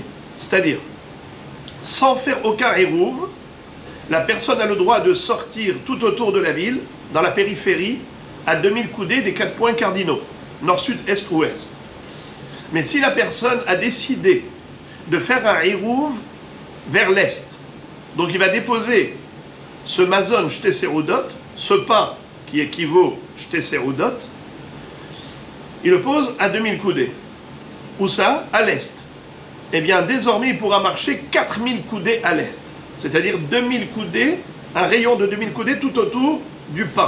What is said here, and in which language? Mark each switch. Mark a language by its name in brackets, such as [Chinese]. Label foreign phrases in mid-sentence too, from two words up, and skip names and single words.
[French] C'est-à-dire, sans faire aucun érouve, la personne a le droit de sortir tout autour de la ville, dans la périphérie, à 2000 coudées des 4 points cardinaux, nord, sud, est, ouest. Mais si la personne a décidé de faire un érouve vers l'est, donc il va déposer ce [Hebrew] מזון שתי סעודות, [French] ce pain qui équivaut [Hebrew] שתי סעודות, [French] il le pose à 2000 coudées. Où ça? À l'est. Eh bien, désormais, il pourra marcher 4000 coudées à l'est. C'est-à-dire 2000 coudées, un rayon de 2000 coudées tout autour du pain.